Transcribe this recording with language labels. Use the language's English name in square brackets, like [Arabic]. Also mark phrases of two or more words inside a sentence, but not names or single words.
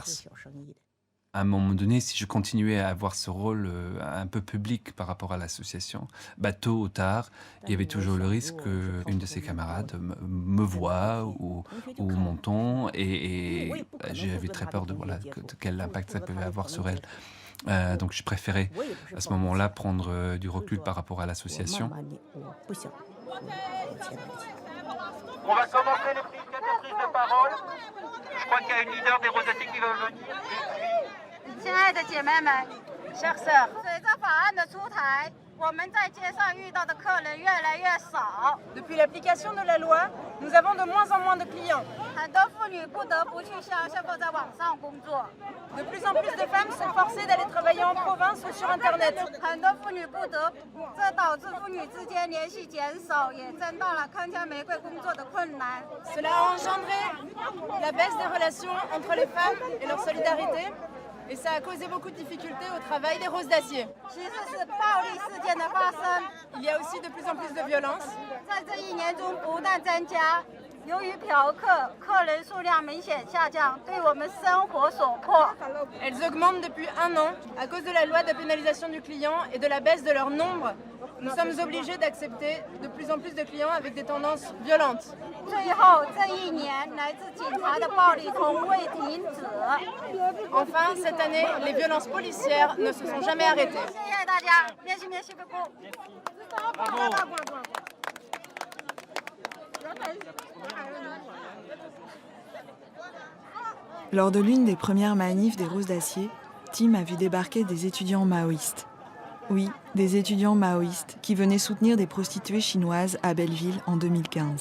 [French] » À un moment donné, si je continuais à avoir ce rôle un peu public par rapport à l'association, tôt ou tard, il y avait toujours le risque qu'une de ses camarades me voie ou m'entende et j'avais très peur de quel impact ça pouvait avoir sur elle. Donc je préférais à ce moment-là prendre du recul par rapport à l'association. On va commencer les prises de parole. Je crois qu'il y a une leader des Rosettes qui va venir. [Chinese] 亲爱的姐妹们、 [French] chers sœurs， [Chinese] 随着法案的出台，我们在街上遇到的客人越来越少。 [French] Depuis l'application de la loi, nous avons de moins en moins de clients. [Chinese] 很多妇女不得不去乡下或在网上工作。 [French] De plus en plus de femmes sont forcées d'aller travailler en province ou sur Internet. [Chinese] 很多妇女不得，这导致妇女之间联系减少，也增大了铿锵玫瑰工作的困难。 [French] Cela a engendré la baisse des relations entre les femmes et leur solidarité. Et ça a causé beaucoup de difficultés au travail des roses d'acier. Il y a aussi de plus en plus de violence. [Chinese] 由于嫖客客人数量明显下降，对我们生活所迫。 [French] Elles augmentent depuis un an à cause de la loi de pénalisation du client et de la baisse de leur nombre. Nous sommes obligés d'accepter de plus en plus de clients avec des tendances violentes. [Chinese] 最后这一年，来自警察的暴力从未停止。 [French] Enfin, cette année, les violences policières ne se sont jamais arrêtées. [Chinese] 谢谢大家 [French] ，merci merci beaucoup. Lors de l'une des premières manifs des Roses d'Acier, Tim a vu débarquer des étudiants maoïstes. Oui, des étudiants maoïstes qui venaient soutenir des prostituées chinoises à Belleville en 2015.